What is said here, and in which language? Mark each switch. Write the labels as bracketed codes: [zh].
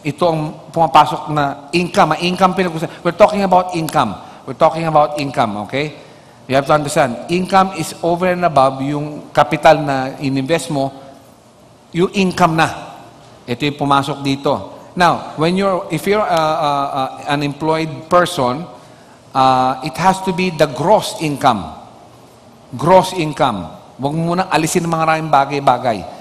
[tl] Ito ang pumapasok na income. Income pinag-usapan. [en] We're talking about income. We're talking about income, okay? You have to understand, income is over and above [tl] yung capital na ininvest mo, yung income na. Ito yung pumasok dito. [en] Now, if you're an employed person, it has to be the gross income. Gross income. [tl] Huwag mo munang alisin ng mga maraming bagay-bagay.